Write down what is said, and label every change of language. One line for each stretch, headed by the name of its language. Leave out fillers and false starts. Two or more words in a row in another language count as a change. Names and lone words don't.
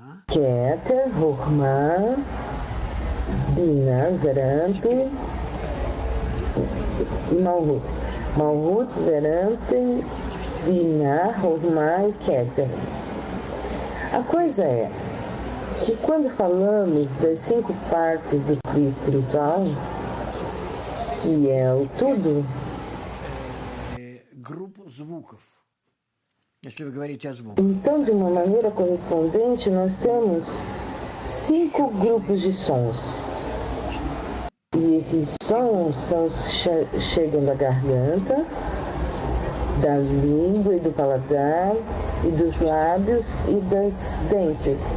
Portuguese: Keter, Chokhmah, Bina, Zeramp e Malhut. Malhut, Zeramp, Bina, Chokhmah e Keter. A coisa é que quando falamos das 5 partes do Kli espiritual, que é o tudo,
Russian: Группу звуков. Если вы говорите о звуках.
Portuguese: então de uma maneira correspondente nós temos 5 grupos de sons. E esses sons chegam da garganta, da língua e do paladar, e dos lábios e das dentes.